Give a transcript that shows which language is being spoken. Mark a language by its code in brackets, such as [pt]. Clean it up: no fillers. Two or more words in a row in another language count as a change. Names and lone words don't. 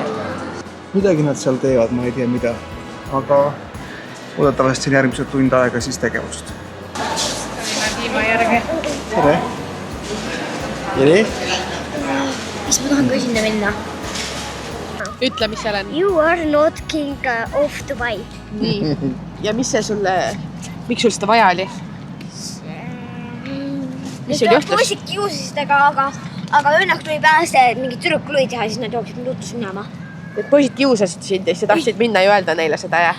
[et] Midagi nad seal teevad, ma ei tea mida. Aga oodatavasti on järgmised tund aega siis tegevust. Tiima järge. Tere! Tere! Mis ma tahan ka sinna minna? Ütle, mis seal on. [en] You are not king of Dubai. [et] Nii. Ja mis see sulle, miks sul seda vaja oli? Mis sul juhtus? Poisid kiusasid, aga õnneks tuli pääste, et mingi tüdruk tuli teha, siis nad jooksid mind utus minema. Need poisid kiusasid sind ja sa tahtsid minna ja öelda neile seda ja?